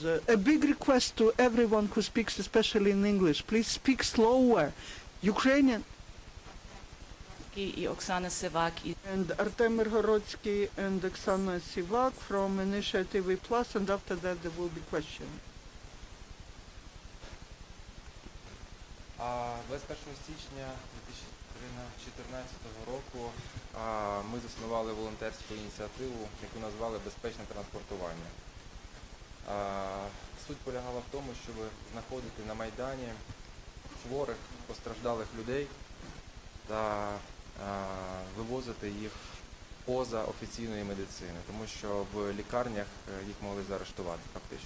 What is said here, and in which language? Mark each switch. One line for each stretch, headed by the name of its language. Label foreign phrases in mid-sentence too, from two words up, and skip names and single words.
English: A big request to everyone who speaks, especially in English, please speak slower. Ukrainian. And A.Myrgorodsky and Oksana Sivak from Initiative Plus, and after that there will be questions.
Ukrainian: 21 січня 2014 року ми заснували волонтерську ініціативу, яку назвали «Безпечне транспортування». Суть полягала в тому, щоб знаходити на Майдані хворих, постраждалих людей та вивозити їх поза офіційної медицини, тому що в лікарнях їх могли заарештувати фактично.